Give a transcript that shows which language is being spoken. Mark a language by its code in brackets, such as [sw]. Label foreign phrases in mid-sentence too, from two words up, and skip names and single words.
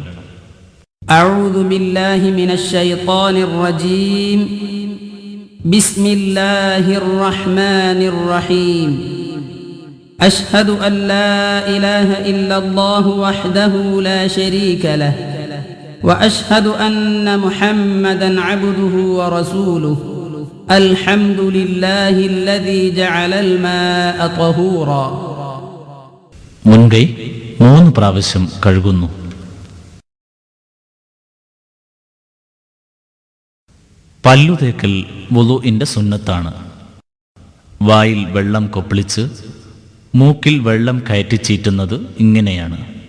[ar] أعوذ بالله من الشيطان الرجيم. بسم الله الرحمن الرحيم. أشهد أن لا إله إلا الله وحده لا شريك له وأشهد أن محمدا عبده ورسوله الحمد لله الذي جعل الماء طهورا. [ml] മുൻകൈ 3 പ്രാവശ്യം കഴുകുന്നു. പല്ലുതേക്കൽ വുളുഇന്റെ സുന്നത്താണ്. വായിൽ വെള്ളം കൊപ്പിളിച്ച് മൂക്കിൽ വെള്ളം കയറ്റി ചീറ്റുന്നത് ഇങ്ങനെയാണ്.